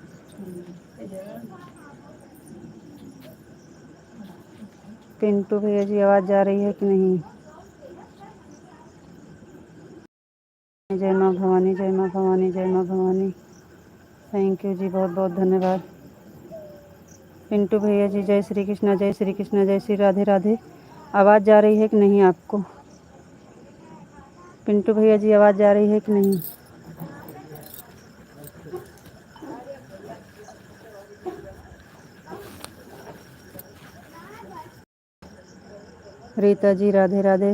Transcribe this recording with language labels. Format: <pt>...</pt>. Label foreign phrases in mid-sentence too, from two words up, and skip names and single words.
<hi>पिंटू भैया जी आवाज़ जा रही है कि नहीं। जय माँ भवानी, जय माँ भवानी, जय माँ भवानी।</hi> <en>thank you</en> <hi>जी, बहुत बहुत धन्यवाद। पिंटू भैया जी जय श्री कृष्ण, जय श्री कृष्ण, जय श्री राधे राधे। आवाज़ जा रही है कि नहीं आपको। पिंटू भैया जी आवाज़ जा रही है कि नहीं। रीता जी राधे राधे।</hi>